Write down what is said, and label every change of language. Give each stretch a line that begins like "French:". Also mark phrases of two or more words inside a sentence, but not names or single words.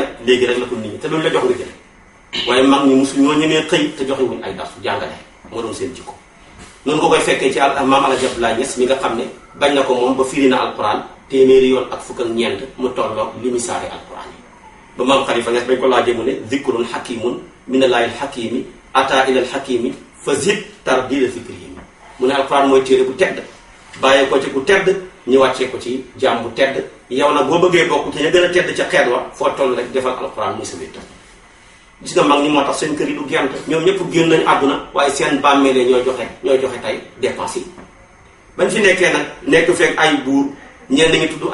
Wolof: léegi rek la ko nit ñi te luñ la jox nga jël waaye mag ñi mosu ñoo ñemee xëy te joxe wuñ ay darsu jàngale moo doon seen jikko noonu ko koy fekkee ci maam Alaaji Abdoulaye Niass mi nga xam ne bañ na ko moom ba firi na alquran téeméeri yoon ak fukk ak ñeent mu tolloog li mi saari alquran yi ba maam Khalifa Niass bañ ko laajee mu ne
Arabic: ذكر حكيم من الله الحكيم أتى إلى الحكيم فزد ترديل فكرهم
Wolof: mu ne alquran mooy téere bu tedd bàyyee ko ci ku tedd ñu wàccee ko ci jaam bu tedd yow nag boo bëggee bokk ci ña gën a tedd ca xeet wa foo toll rek defal alquran muy sa wéttal gis nga mag ñi moo tax seen kër yi du gent ñoom ñëpp génn nañu àdduna waaye seen bàmmeele ñooy joxe tey dépense yi bañ fi nekkee nag nekk fekk ay buur ñenn ñi tudd